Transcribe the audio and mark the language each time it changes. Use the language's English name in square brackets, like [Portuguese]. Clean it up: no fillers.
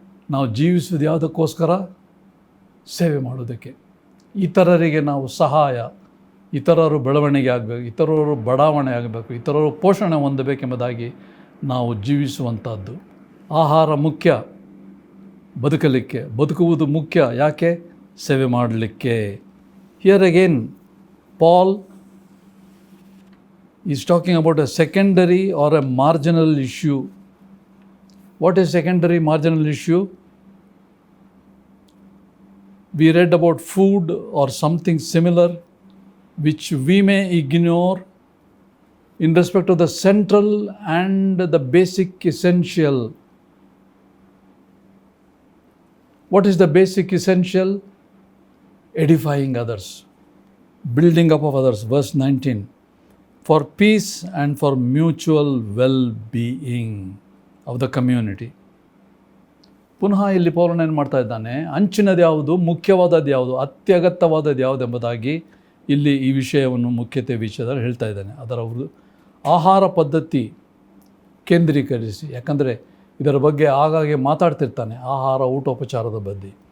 [Kannada] ನಾವು ಜೀವಿಸೋದು ಯಾವುದಕ್ಕೋಸ್ಕರ? ಸೇವೆ ಮಾಡೋದಕ್ಕೆ. ಇತರರಿಗೆ ನಾವು ಸಹಾಯ, ಇತರರು ಬೆಳವಣಿಗೆ ಆಗಬೇಕು, ಇತರರು ಬಡಾವಣೆ ಆಗಬೇಕು, ಇತರರು ಪೋಷಣೆ ಹೊಂದಬೇಕೆಂಬುದಾಗಿ ನಾವು ಜೀವಿಸುವಂಥದ್ದು. ಆಹಾರ ಮುಖ್ಯ ಬದುಕಲಿಕ್ಕೆ, ಬದುಕುವುದು ಮುಖ್ಯ. ಯಾಕೆ? ಸೇವೆ ಮಾಡಲಿಕ್ಕೆ. [English] Here again Paul is talking about a secondary or a marginal issue. What is secondary, marginal issue? We read about food or something similar which we may ignore in respect of the central and the basic essential. What is the basic essential? Edifying others, building up of others. Verse 19, for peace and for mutual well-being of the community. [Kannada] ಪುನಃ ಇಲ್ಲಿ ಪೌಲನು ಏನು ಮಾಡ್ತಾ ಇದ್ದಾನೆ? ಅಂಚಿನದು ಯಾವುದು, ಮುಖ್ಯವಾದದ್ದು ಯಾವುದು, ಅತ್ಯಗತ್ಯವಾದದ್ದು ಯಾವುದು ಎಂಬುದಾಗಿ ಇಲ್ಲಿ ಈ ವಿಷಯವನ್ನು ಮುಖ್ಯತೆ ವಿಷಯದಲ್ಲಿ ಹೇಳ್ತಾ ಇದ್ದಾನೆ. ಅದರ ಆಹಾರ ಪದ್ಧತಿ ಕೇಂದ್ರೀಕರಿಸಿ. ಯಾಕಂದರೆ ಇದರ ಬಗ್ಗೆ ಆಗಾಗ್ಗೆ ಮಾತಾಡ್ತಿರ್ತಾನೆ, ಆಹಾರ ಊಟೋಪಚಾರದ ಬಗ್ಗೆ.